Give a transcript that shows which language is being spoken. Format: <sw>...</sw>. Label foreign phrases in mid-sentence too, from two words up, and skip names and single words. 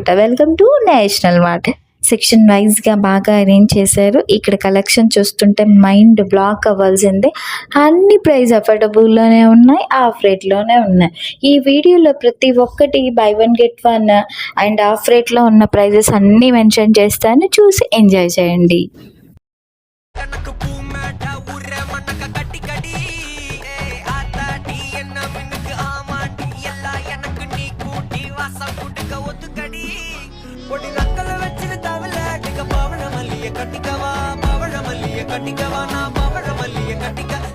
<en>welcome to National Mart. section wiseగా</en> <te>బాగా అరేంజ్ చేశారు. ఇక్కడ కలెక్షన్ చూస్తుంటే</te> <en>mind block</en> <te>అవ్వాల్సిందే. అన్ని</te> <en>price affordableలోనే</en> <te>ఉన్నాయి.</te> <en>half rateలోనే</en> <te>ఉన్నాయి. ఈ వీడియోలో ప్రతి ఒక్కటి</te> <en>buy one get one and half rateలో</en> <te>ఉన్న ప్రైజెస్ అన్నీ మెన్షన్ చేస్తాను. చూసి ఎంజాయ్ చేయండి.</te> <ta>எனக்கு பூமேட்ட உர மண்ணக்க கட்டி கடி ஆத்தாடி என்ன மின்னுக்கு ஆமாட்டி எல்லாம் எனக்கு நீ கூட்டி வாசம் கூட்டுக்க ஒத்துக்கடி பொடி நக்கல வச்சிரு தவல அடிக்க பவழ மல்லிய கட்டிக்கவா நான் பவழ மல்லிய கட்டிக்க</ta>